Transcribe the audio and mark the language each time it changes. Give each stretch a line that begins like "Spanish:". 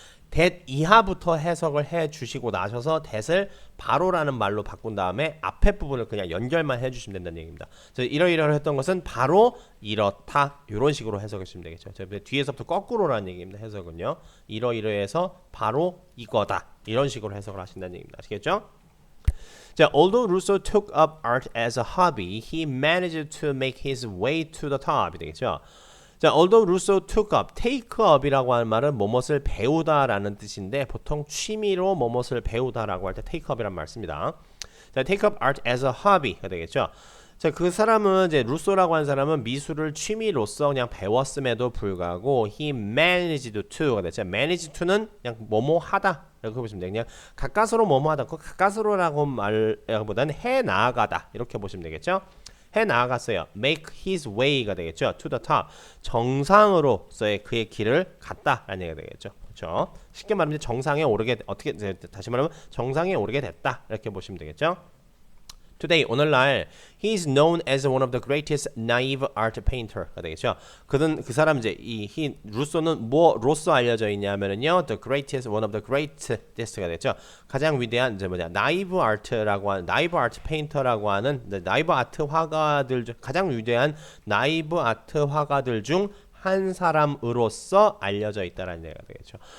Korean: that 이하부터 해석을 해주시고 나셔서 that을 바로라는 말로 바꾼 다음에 앞에 부분을 그냥 연결만 해주시면 된다는 얘기입니다. 이러이러했던 것은 바로 이렇다, 이런 식으로 해석하시면 되겠죠. 뒤에서부터 거꾸로라는 얘기입니다. 해석은요. 이러이러해서 바로 이거다, 이런 식으로 해석을 하신다는 얘기입니다. 아시겠죠?
English: 자, although Rousseau took up art as a hobby, he managed to make his way to the top.
Korean: 되겠죠? 자, although Rousseau took up, take up이라고 하는 말은 뭐뭇을 배우다라는 뜻인데 보통 취미로 뭐뭇을 배우다라고 할 때 take up이란 말 씁니다.
English: 자, take up art as a hobby가 되겠죠.
Korean: 자, 그 사람은 이제 루소라고 하는 사람은 미술을 취미로서 그냥 배웠음에도 불구하고
English: he managed to
Korean: 가 되죠. manage to는 그냥 뭐뭐 하다 이렇게 보시면 돼요. 그냥 가까스로 뭐뭐 하다. 그 가까스로라고 말보다는 해 나아가다 이렇게 보시면 되겠죠. 해 나아갔어요.
English: make his way가 되겠죠. to the top.
Korean: 정상으로서의 그의 길을 갔다라는 얘기가 되겠죠. 그렇죠? 쉽게 말하면 정상에 오르게, 어떻게 다시 말하면 정상에 오르게 됐다 이렇게 보시면 되겠죠.
English: Today 오늘날 he is known as one of the greatest naive art painter가 되겠죠.
Korean: 그 사람 이제 루소는 뭐로서 알려져 있냐면은요, the greatest, one of the greatest가 되겠죠. 가장 위대한 이제 naive art라고 하는 naive art painter라고 하는 naive 아트 화가들 중 가장 위대한 naive 아트 화가들 중 한 사람으로서 알려져 있다라는 얘기가 되겠죠.